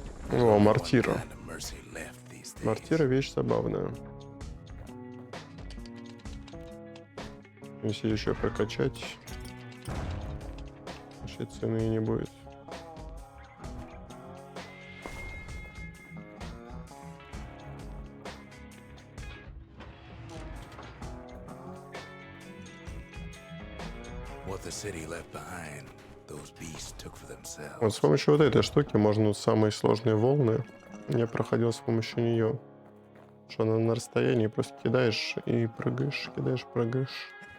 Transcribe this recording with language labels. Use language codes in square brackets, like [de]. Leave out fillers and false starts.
[ru] О, мортира. [en] Kind of mercy left these days. [ru] Мортира вещь забавная. Если еще прокачать, вообще цены и не будет. [en] What the city left behind, those beasts took for themselves. [ru] Вот с помощью вот этой штуки можно самые сложные волны. Я проходил с помощью нее. Что она на расстоянии просто кидаешь и прыгаешь, кидаешь, прыгаешь.